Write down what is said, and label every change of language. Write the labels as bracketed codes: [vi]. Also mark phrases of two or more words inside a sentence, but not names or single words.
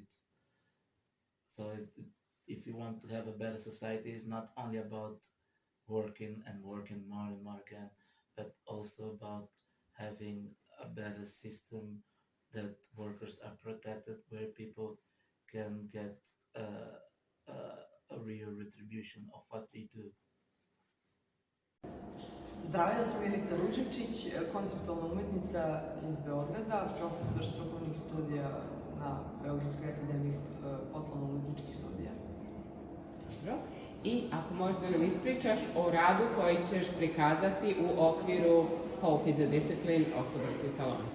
[en] So if you want to have a better society, it's not only about working and working more and more again, but also about having a better system that workers are protected, where people can get a real retribution of what they do. [sr] Zdravo, ja sam Milica Ružičić, konceptualna umetnica iz Beograda, profesor strukovnih studija na Beogradskoj akademiji poslovno-umetničkih studija. Dobro. I ako možeš da nam ispričaš o radu koji ćeš prikazati u okviru Hope is a Discipline Oktobarskog salona.